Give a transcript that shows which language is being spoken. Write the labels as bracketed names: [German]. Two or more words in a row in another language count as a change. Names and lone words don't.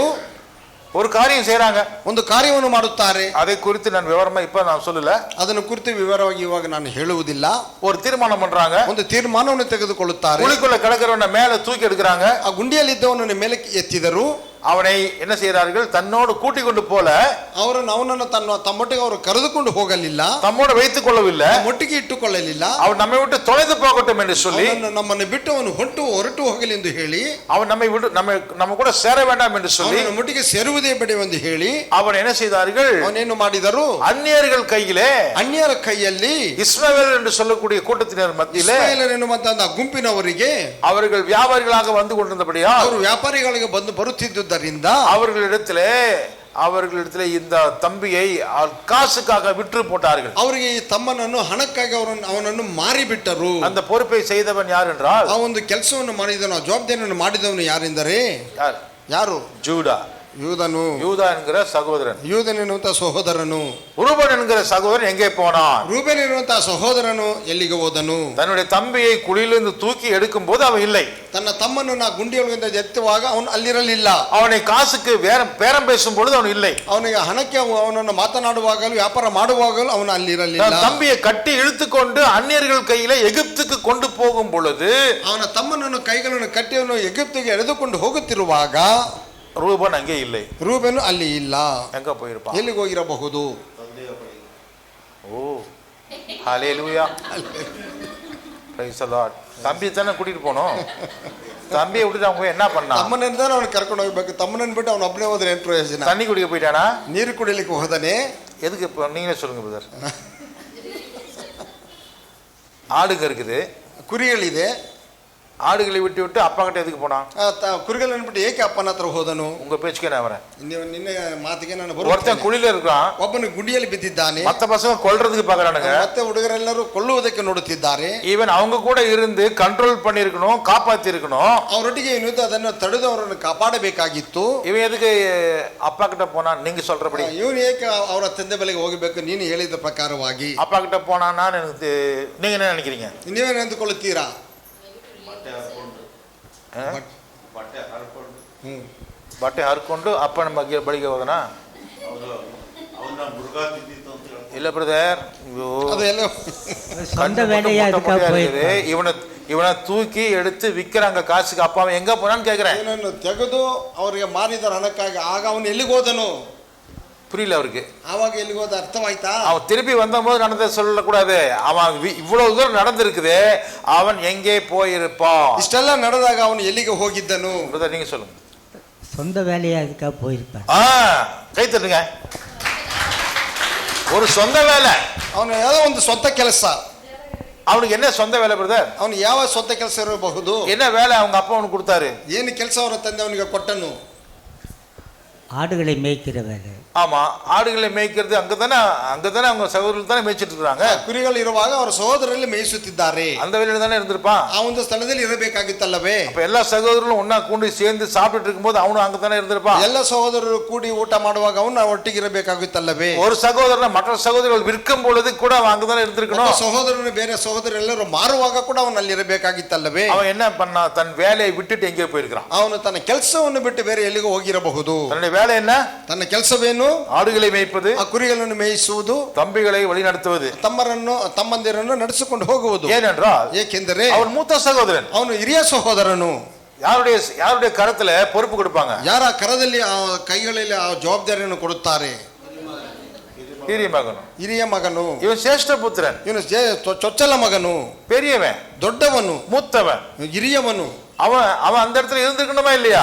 [Tamil] ஒரு காரியம் செய்யறாங்க, [Kannada] ಒಂದು ಕಾರ್ಯವನ್ನು ಮಾಡುತ್ತಾರೆ. [Tamil] அதை குறித்து நான் விவரமா இப்ப நான் சொல்லல, [Kannada] ಅದನ್ನು ಕುರಿತು ವಿವರವಾಗಿ ಇವಾಗ ನಾನು ಹೇಳುವುದಿಲ್ಲ. [Tamil] ஒரு தீர்மானம் பண்றாங்க, [Kannada] ಒಂದು ತೀರ್ಮಾನವನ್ನು ತೆಗೆದುಕೊಳ್ಳುತ್ತಾರೆ. [Tamil] குழிக்குள்ள கிடக்கிறவன மேல தூக்கி எடுக்கிறாங்க, [Kannada] ಆ ಗುಂಡಿಯಲ್ಲಿ ಇದ್ದವನನ್ನು ಮೇಲೆ ಎತ್ತಿದರು. [Tamil] அவனை என்ன செய்கிறார்கள்? தன்னோடு கூட்டிக் கொண்டு போல, [Kannada] ಅವನನ್ನು ತಮ್ಮೊಟ್ಟಿಗೆ ಅವರು ಕರೆದುಕೊಂಡು ಹೋಗಲಿಲ್ಲ, [Tamil] தம்மோடு வைத்துக் கொள்ளவில்லை, [Kannada] ಒಟ್ಟಿಗೆ ಇಟ್ಟುಕೊಳ್ಳಲಿಲ್ಲ. [Tamil] அவன் நம்மை விட்டு தொலைந்து போகட்டும் என்று சொல்லி, [Kannada] ನಮ್ಮನ್ನು ಬಿಟ್ಟು ಅವನು ಹೊರಟು ಹೋಗಲಿ ಎಂದು ಹೇಳಿ, [Tamil] அவன் நம்மை விட்டு நம்ம கூட சேர வேண்டாம் என்று சொல்லி, [Kannada] ಒಟ್ಟಿಗೆ ಸೇರುವುದೇ ಬೇಡ ಎಂದು ಹೇಳಿ, [Tamil] அவன் என்ன செய்தார்கள்? [Kannada] ಅವನೇನು ಮಾಡಿದರು? [Tamil] அந்நியர்கள் கையிலே, [Kannada] ಅನ್ಯರ ಕೈಯಲ್ಲಿ, [Tamil] இஸ்ரவேலர் என்று சொல்லக்கூடிய கூட்டத்தினர் மத்தியிலே, [Kannada] ಇಸ್ರಾಯೇಲರು ಎನ್ನುವಂತ ಗುಂಪಿನವರಿಗೆ, [Tamil] அவர்கள் வியாபாரிகளாக வந்து கொண்டிருந்தபடியா, [Kannada] ಅವರು ವ್ಯಾಪಾರಿಗಳಿಗೆ ಬರುತ್ತಿದ್ದುದರಿಂದ [Tamil] அவர்களிடத்திலே இந்த தம்பியை காசுக்காக விற்று போட்டார்கள். [Kannada] ಅವರಿಗೆ ಈ ತಮ್ಮನನ್ನು ಹಣಕ್ಕಾಗಿ ಅವನನ್ನು ಮಾರಿಬಿಟ್ಟರು. [Tamil] அந்த பொறுப்பை செய்தவன் யார் என்றால், [Kannada] ಆ ಒಂದು ಕೆಲಸವನ್ನು ಮಾಡಿದವನು, ಜವಾಬ್ದಾರಿಯನ್ನು ಮಾಡಿದವನು ಯಾರೆಂದರೆ ಯಾರು? [Tamil] ஜூடா. யூதனு. யூதா என்கிற சகோதரன். [Kannada] யூதன் ಎನ್ನುವಂತ ಸಹೋದರನು. [Tamil] ரூபன் என்கிற சகோதரன் எங்கே போனான்? [Kannada] ரூபன் ಎನ್ನುವಂತ ಸಹೋದರನು ಎಲ್ಲಿಗೆ ಹೋದನು? [Tamil] தன்னுடைய தம்பியை குழியிலிருந்து தூக்கி எடுக்கும் போது அவன் இல்லை. [Kannada] ತನ್ನ ತಮ್ಮನನ್ನು ಗುಂಡಿಯೊಳಗಿಂದ ಎತ್ತುವಾಗ ಅವನು ಅಲ್ಲಿರಲಿಲ್ಲ. [Tamil] அவனை காசுக்கு பேரம் பேசும் பொழுது ಅವನು இல்லை. [Kannada] ಅವನಿಗೆ ಹಣಕ್ಕೆ ಅವನನ್ನು ಮಾತನಾಡುವಾಗಲೂ ವ್ಯಾಪಾರ ಮಾಡುವಾಗಲೂ ಅವನು ಅಲ್ಲಿರಲಿಲ್ಲ. [Tamil] தம்பியை கட்டி இழுத்துக்கொண்டு அந்நியர்கள் கையில எகிப்துக்கு கொண்டு போகும் பொழுது, [Kannada] ಅವನ ತಮ್ಮನನ್ನು ಕೈಗಳನ್ನು ಕಟ್ಟಿ ಅವನು ಎಗಿಪ್ತಿಗೆ ಎಳೆದುಕೊಂಡು ಹೋಗುತ್ತಿರುವಾಗ [Tamil] ரூபன் அங்கே இல்லை. [Kannada] ರೂಬೆನು ಅಲ್ಲಿ ಇಲ್ಲ. [Tamil] எங்க போயிருப்பான்? [Kannada] ಎಲ್ಲಿಗೆ ಹೋಗಿರಬಹುದು? [Tamil] ஓ, ஹல்லேலூயா, [English] Praise the Lord. [Tamil] தம்பி தானே கூட்டிட்டு போனோம், தம்பியை விட்டுட்டு அவங்க என்ன பண்ணா? [Kannada] ತಮ್ಮನನ್ನು ತಾನೆ ಅವನು ಕರ್ಕೊಂಡು ಹೋಗ್ಬೇಕು. ತಮ್ಮನನ್ನು ಬಿಟ್ಟು ಅವನು ಒಬ್ಬನೇ ಹೋದ್ರೆ ಏನು ಪ್ರಯೋಜನ? [Tamil] தண்ணி குடிக்க போயிட்டானா? [Kannada] ನೀರು ಕುಡಿಲಿಕ್ಕೆ ಹೋದನೆ. [Tamil] எதுக்கு? நீங்களே சொல்லுங்க பிரதர். ஆடுங்க இருக்குது, [Kannada] ಕುರಿಗಳಿದೆ. [Tamil] ஆடுகளை விட்டு விட்டு அப்பா கிட்ட எதுக்கு போனா? [Kannada] ಕುರಿಗಳನ್ನು ಬಿಟ್ಟು ಏಕೆ ಅಪ್ಪನ ಹತ್ರ ಹೋದನು? [Tamil] உங்க பேச்சுக்கே நான் வரேன். [Kannada] ನಿನ್ನೆ ಮಾತಿಗೆ ನಾನು [Tamil] ஒருத்தன் குழியில இருக்கான், [Kannada] ಒಬ್ಬನು ಗುಂಡಿಯಲ್ಲಿ ಬಿದ್ದಿದ್ದಾನೆ. [Tamil] மத்த பசங்க கொல்றதுக்கு பாக்குறானுங்க, [Kannada] ಮತ್ತೆ ಹುಡುಗರೆಲ್ಲರೂ ಕೊಲ್ಲುವುದಕ್ಕೆ ನೋಡುತ್ತಿದ್ದಾರೆ. [Tamil] ஈவன் அவங்க கூட இருந்து ಕಂಟ್ರೋಲ್ பண்ணிருக்கணும், காப்பாத்தி இருக்கணும். [Kannada] ಅವರೊಟ್ಟಿಗೆ ಇದ್ದು ಅದನ್ನು ತಡೆದು ಅವರನ್ನು ಕಾಪಾಡಬೇಕಾಗಿತ್ತು. [Tamil] இவன் எதுக்கு அப்பா கிட்ட போனா? நீங்க சொல்றபடி [Kannada] ಇವನು ಏಕೆ ಅವರ ತಂದೆ ಬಳಿಗೆ ಹೋಗಬೇಕು? ನೀನು ಹೇಳಿದ ಪ್ರಕಾರವಾಗಿ [Tamil] அப்பா கிட்ட போனான்னா எனக்கு நீங்க என்ன நினைக்கிறீங்க? [Kannada] ನೀವೇನು ಅಂದುಕೊಳ್ಳುತ್ತೀರಾ? ಬಟ್ಟೆ ಹರ್ಕೊಂಡು ಅಪ್ಪನ ಬಗ್ಗೆ ಬಳಿಗೆ ಹೋದನಾ? ಇಲ್ಲ ಬ್ರದರ್, [Tamil] இவனை தூக்கி எடுத்து விக்கிறாங்க காசுக்கு. அப்பா அவன் எங்க போனான்னு கேக்குறேன். [Kannada] ತೆಗೆದು ಅವರಿಗೆ ಮಾರಿದ ಹಣಕ್ಕಾಗಿ. ಆಗ ಅವನು ಎಲ್ಲಿಗೆ ಹೋದನು? [Tamil] புரியல அவருக்கு. [Kannada] ಆವಾಗ ಎಲ್ಲಿಗೆ ಹೋದ ಅರ್ಥವಾಯ್ತಾ? [Tamil] அவன் திருப்பி வந்தபோது நடந்ததை சொல்லக்கூடாது. அவன் இவ்வளவு தூரம் நடந்திருக்குது, அவன் எங்கே போயிருப்பான்? [Kannada] ಇಷ್ಟೆಲ್ಲ ನಡೆದಾಗ ಅವನು ಎಲ್ಲಿಗೆ ಹೋಗಿದ್ದನು? [Tamil] பிரதர் நீங்க சொல்லுங்க. சொந்த வேலையா அதுக்காக போயிருப்பான். கை தட்டுங்க. ஒரு சொந்த வேலை. [Kannada] ಅವನು ಯಾವುದೋ ಒಂದು ಸ್ವಂತ ಕೆಲಸ. [Tamil] அவனுக்கு என்ன சொந்த வேலை பிரதர்? [Kannada] ಅವನು ಯಾವ ಸ್ವಂತ ಕೆಲಸ ಇರಬಹುದು? [Tamil] என்ன வேலை அவங்க அப்பா அவனுக்கு கொடுத்தாரு? [Kannada] ಏನು ಕೆಲಸ ಅವರ ತಂದೆ ಅವನಿಗೆ ಕೊಟ್ಟನು? [Tamil] ஆடுகளை மேய்க்கிற வேலை. ஆமா, ஆடுகளை மேய்க்கிறது. அங்கதானே அவங்க சகோதரர்கள் தானே மேய்ச்சிட்டு இருக்காங்க. [Kannada] ಕುರಿಗಳು ಇರುವಾಗ ಅವರ ಸಹೋದರರಲ್ಲಿ ಮೇಯಿಸುತ್ತಿದ್ದಾರೆ. [Tamil] அந்த வேலையில தானே இருந்திருப்பான். [Kannada] ಆ ಒಂದು ಸ್ಥಳದಲ್ಲಿ ಇರಬೇಕಾಗಿತ್ತಲ್ಲವೇ? [Tamil] அப்ப எல்லா சகோதரர்களும் ஒன்னா கூடி சேர்ந்து சாப்பிட்டுட்டு இருக்கும்போது அவனும் அங்கதானே இருந்திருப்பான். [Kannada] ಎಲ್ಲ ಸಹೋದರರು ಕೂಡಿ ಊಟ ಮಾಡುವಾಗ ಅವನು ಒಟ್ಟಿಗೆ ಇರಬೇಕಾಗಿತ್ತಲ್ಲವೇ? [Tamil] ஒரு சகோதரனை மற்ற சகோதரர்கள் விற்கும் பொழுது கூட அவன் அங்கதானே இருந்திருக்கணும். [Kannada] ಸಹೋದರನು ಬೇರೆ ಸಹೋದರರೆಲ್ಲರೂ ಮಾರುವಾಗ ಕೂಡ ಅವನು ಅಲ್ಲಿ ಇರಬೇಕಾಗಿತ್ತಲ್ಲವೇ? [Tamil] அவன் என்ன பண்ணா? தன் வேலையை விட்டுட்டு எங்கே போயிருக்கான்? [Kannada] ಅವನು ತನ್ನ ಕೆಲಸವನ್ನು ಬಿಟ್ಟು ಬೇರೆ ಎಲ್ಲಿಗೂ ಹೋಗಿರಬಹುದು. [Tamil] தன்னுடைய வேலை என்ன? [Kannada] ತನ್ನ ಕೆಲಸವೇನು? [Tamil] ஆடுகளை மேய்ப்பது, [Kannada] ಆ ಕುರಿಗಳನ್ನು ಮೇಯಿಸುವುದು, [Tamil] தம்பிகளை வழி நடத்துவது, [Kannada] ತಮ್ಮಂದಿರನ್ನು ನಡೆಸಿಕೊಂಡು ಹೋಗುವುದು. [Tamil] ஏனென்றால் [Kannada] ಏಕೆಂದರೆ [Tamil] அவன் மூத்த சகோதரன், [Kannada] ಅವನು ಹಿರಿಯ ಸಹೋದರನು. [Tamil] யாருடைய கரத்துல பொறுப்பு கொடுப்பாங்க? [Kannada] ಯಾರ ಕರದಲ್ಲಿ ಆ ಕೈಗಳಲ್ಲಿ ಆ ಜವಾಬ್ದಾರಿಯನ್ನು ಕೊಡುತ್ತಾರೆ? ಹಿರಿಯ ಮಗನು. [Tamil] இவன் சேஷ்ட புத்திரன், [Kannada] ಇವನು ಚೊಚ್ಚಲ ಮಗನು, [Tamil] பெரியவன், [Kannada] ದೊಡ್ಡವನು, [Tamil] மூத்தவன். [Kannada] ಹಿರಿಯವನು. [Tamil] அவன் அந்த இடத்துல இருந்திருக்கணுமா இல்லையா?